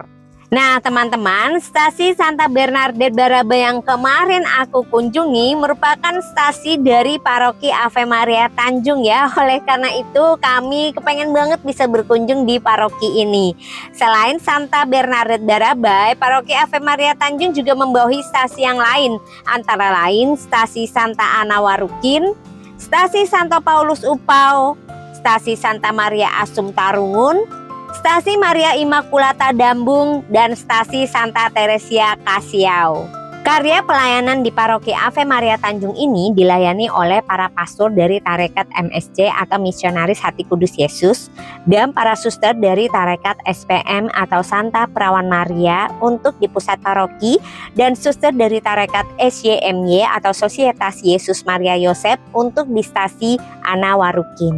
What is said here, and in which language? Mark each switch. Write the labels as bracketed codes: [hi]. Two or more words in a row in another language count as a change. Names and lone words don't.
[id] Nah teman-teman, stasi Santa Bernadette Barabai yang kemarin aku kunjungi merupakan stasi dari Paroki Ave Maria Tanjung ya. Oleh karena itu kami kepengen banget bisa berkunjung di paroki ini. Selain Santa Bernadette Barabai, Paroki Ave Maria Tanjung juga membawahi stasi yang lain, antara lain stasi Santa Ana Warukin, stasi Santo Paulus Upau, stasi Santa Maria Asum Tarungun, stasi Maria Immaculata Dambung, dan stasi Santa Teresia Kasiau. Karya pelayanan di Paroki Ave Maria Tanjung ini dilayani oleh para pastor dari Tarekat MSc atau Misionaris Hati Kudus Yesus, dan para suster dari Tarekat SPM atau Santa Perawan Maria untuk di pusat paroki, dan suster dari Tarekat SYMY atau Sosietas Yesus Maria Yosef untuk di stasi Ana Warukin.